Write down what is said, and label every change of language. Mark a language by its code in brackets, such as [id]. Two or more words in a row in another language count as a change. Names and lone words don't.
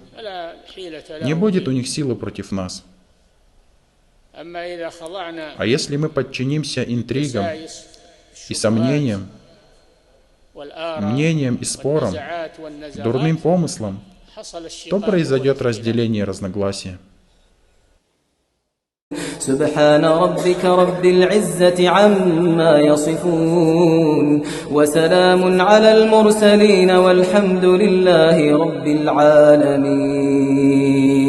[ru] Не будет у них силы против нас. А если мы подчинимся интригам и сомнениям, мнениям и спорам, дурным помыслам, то произойдет разделение и разногласия. [ar] سبحان ربك رب العزة عما يصفون وسلام على المرسلين والحمد لله رب العالمين.